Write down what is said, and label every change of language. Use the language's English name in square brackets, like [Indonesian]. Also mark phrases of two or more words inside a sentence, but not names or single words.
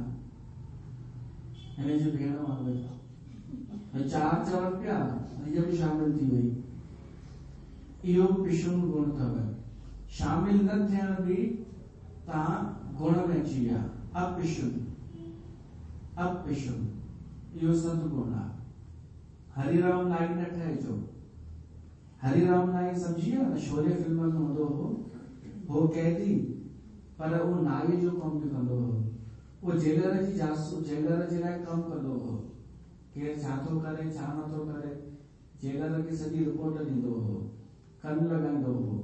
[Sindhi] हिन जी भेण वांगुरु 4 चवनि पिया, हीअ बि शामिल थी वई। इहो पिशुन गुण अथव। शामिल न थियण बि तव्हां गुण में अची विया। अपिशुन, अपिशुन, इहो सत गुण आहे। हरिराम नाई न ठहिजो। हरिराम नाई सम्झी विया न, शोले फिल्म में हूंदो हो कैदी, पर उहो नाई जो कमु बि कंदो हो। उहो जेलर जी जासूस, जेलर जे लाइ कमु कंदो हो। केरु छा थो करे छा नथो करे, जेलर खे सॼी रिपोर्ट ॾींदो हो, कन लॻाईंदो हो।